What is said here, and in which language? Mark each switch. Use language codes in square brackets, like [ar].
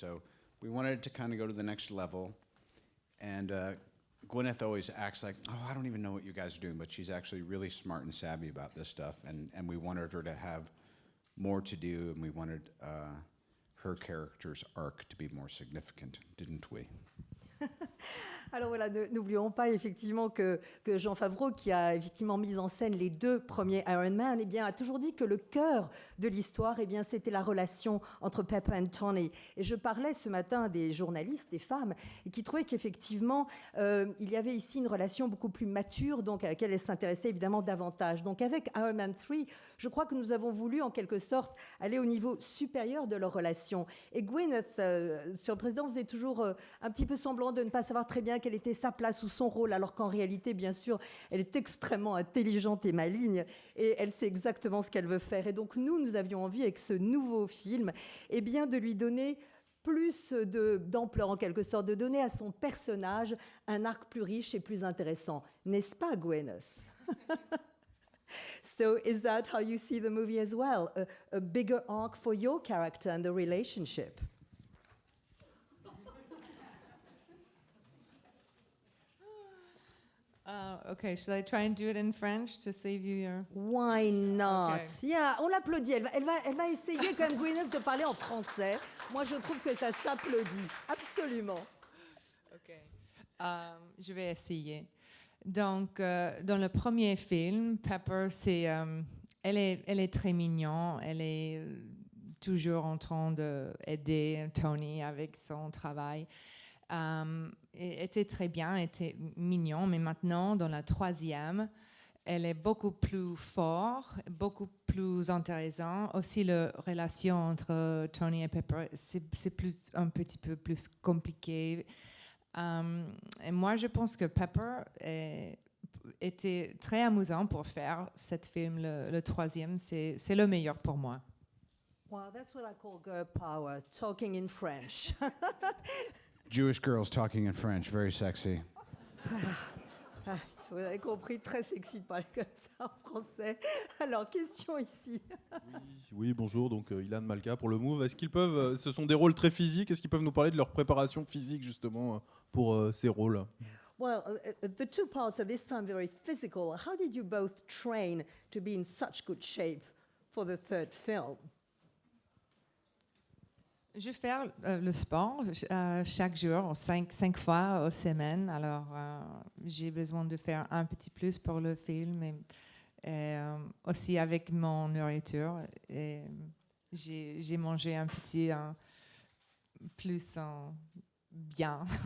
[en] So we wanted to kind of go to the next level. And Gwyneth always acts like, oh, I don't even know what you guys are doing, but she's actually really smart and savvy about this stuff. And we wanted her to have more to do, and we wanted her character's arc to be more significant, didn't we? [fr] Alors voilà, n'oublions pas effectivement que Jon Favreau, qui a effectivement mis en scène les deux premiers Iron Man, eh bien, a toujours dit que le cœur de l'histoire, eh bien, c'était la relation entre Pepper et Tony. Et je parlais ce matin à des journalistes, des femmes, qui trouvaient qu'effectivement, il y avait ici une relation beaucoup plus mature, donc à laquelle elles s'intéressaient évidemment davantage. Donc avec Iron Man 3, je crois que nous avons voulu en quelque sorte aller au niveau supérieur de leur relation. Et Gwyneth, sur le président, faisait toujours un petit peu semblant de ne pas savoir très bien quelle était sa place ou son rôle, alors qu'en réalité, bien sûr, elle est extrêmement intelligente et maligne, et elle sait exactement ce qu'elle veut faire. Et donc nous avions envie, avec ce nouveau film, eh bien, de lui donner plus d'ampleur, en quelque sorte, de donner à son personnage un arc plus riche et plus intéressant. N'est-ce pas, Gwyneth? [en] So is that how you see the movie as well? A bigger arc for your character and the relationship? Okay, should I try and do it in French to save you your... Why not? Okay. [fr] Yeah, on l'applaudit. Elle va essayer quand même, Gwyneth, de parler en français. Moi, je trouve que ça s'applaudit. Absolument. Ok. Je vais essayer. Donc, dans le premier film, Pepper, elle est très mignonne. Elle est toujours en train d'aider Tony avec son travail. Était très bien, était mignon, mais maintenant, dans la troisième, elle est beaucoup plus forte, beaucoup plus intéressante. Aussi, la relation entre Tony et Pepper, c'est un petit peu plus compliqué. Et moi, je pense que Pepper était très amusant pour faire cet film, le troisième. C'est le meilleur pour moi. [en] Wow, that's what I call girl power, talking in French. Jewish girls talking in French, very sexy. [fr] Vous avez compris, très sexy de parler comme ça en français. Alors, question ici. Oui, bonjour, donc Ilan Malka pour le Move. Est-ce qu'ils peuvent, ce sont des rôles très physiques, est-ce qu'ils peuvent nous parler de leur préparation physique justement pour ces rôles? [en] Well, the two parts are this time very physical. How did you both train to be in such good shape for the third film? [fr] Je fais le sport chaque jour, cinq fois au semaine. Alors, j'ai besoin de faire un petit plus pour le film et aussi avec mon nourriture. Et j'ai mangé un petit plus bien.